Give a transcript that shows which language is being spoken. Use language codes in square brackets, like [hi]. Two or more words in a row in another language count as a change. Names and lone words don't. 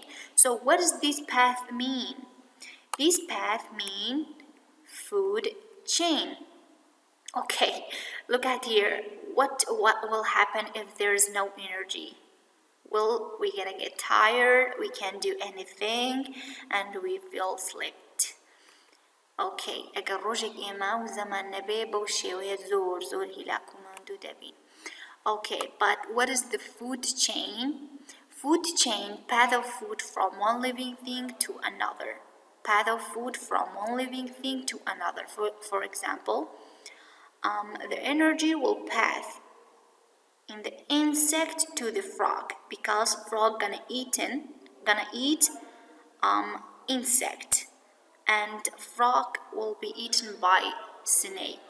[en] So what does this path mean? This path mean food chain. Okay, look at here. What will happen if there's no energy? Well, we're gonna get tired, we can't do anything, and we feel slept. [ku] Okay, اگر روزك إما وزمان نبي بوشي زور هلاك وماندو دبين. [en] Okay, but what is the food chain? Food chain, path of food from one living thing to another. Path of food from one living thing to another. For example, the energy will pass in the insect to the frog, because frog gonna eat insect, and frog will be eaten by snake.